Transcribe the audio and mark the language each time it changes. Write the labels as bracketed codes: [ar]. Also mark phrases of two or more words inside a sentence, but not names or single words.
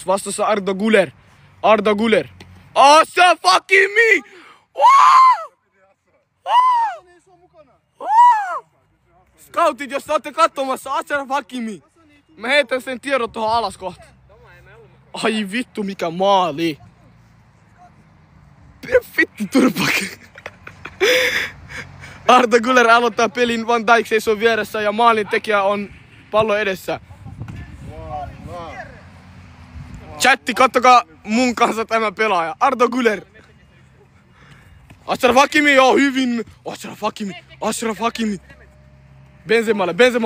[fi] Vastassa Arda Güler. Ashraf Hakimi! Scoutit, jos olette katsomassa, Ashraf Hakimi. Mä heitän sen tiedot tuohon alas kohta. Ai vittu, mikä maali. Vittu turpake. Arda Güler aloittaa pelin, Van Dijk seisoo vieressä ja maalin tekijä on pallo edessä. Chatti, kattokaa mun kanssa tämä pelaaja. Arda Güler. Achraf Hakimi, joo hyvin. Achraf Hakimi. Benzema.